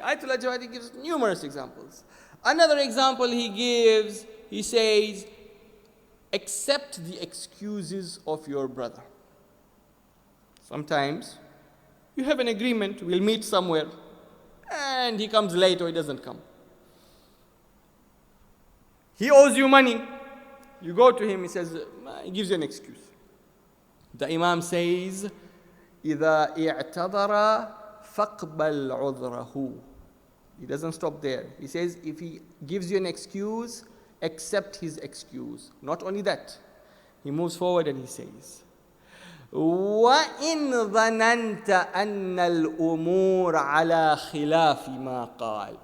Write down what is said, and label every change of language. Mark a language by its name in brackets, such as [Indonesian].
[English] Ayatollah Jawadi gives numerous examples. Another example he gives, he says, accept the excuses of your brother. Sometimes you have an agreement, we'll meet somewhere, and he comes late or he doesn't come. He owes you money. You go to him, he says, he gives you an excuse. The Imam says, [Arabic] إِذَا اِعْتَذَرَ فَقْبَلْ عُذْرَهُ. [English] He doesn't stop there. He says, if he gives you an excuse, accept his excuse. Not only that, he moves forward and he says, [Arabic] وَإِنْ ظَنَنْتَ أَنَّ الْأُمُورَ عَلَى خِلَافِ مَا قَالَ.